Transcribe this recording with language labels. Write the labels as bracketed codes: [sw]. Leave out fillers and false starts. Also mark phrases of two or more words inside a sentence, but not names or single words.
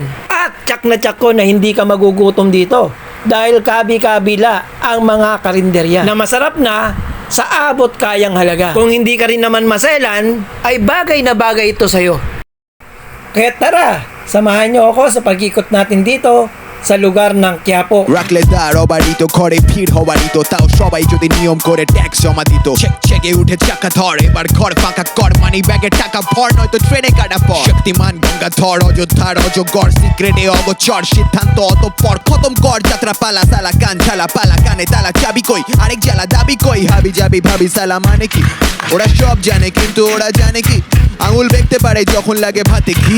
[tl] At tsak na tsak ko na hindi ka magugutom dito. Dahil kabi-kabila ang mga karinderya na masarap na sa abot kayang halaga. Kung hindi ka rin naman maselan, ay bagay na bagay ito sa'yo. Kaya tara, samahan niyo ako sa pag-ikot natin dito sa lugar ng Quiapo. [bn] রাখলেদার অবারিত করে ভিড় হওয়ারিত তাও সবাই যদি নিয়ম করে ট্যাক্স জমা দিত চেকে উঠে চাকা ধর এবার ঘর ফাঁকা কর মানি ব্যাগে টাকা ভর নয়তো ট্রেনে কাটা পর শক্তিমান গঙ্গাধর অযোধ্যার অজগর সিক্রেটে অগোচর সিদ্ধান্ত অতঃপর খতম কর যাত্রা পালা সালা কান ঝালা পালা কানে তালা চাবি কই আরেক জ্বালা দাবি কই হাবি যাবি ভাবি সালা মানে কি ওরা সব জানে কিন্তু ওরা জানে কি আঙুল দেখতে পারে যখন লাগে ভাতে ঘি।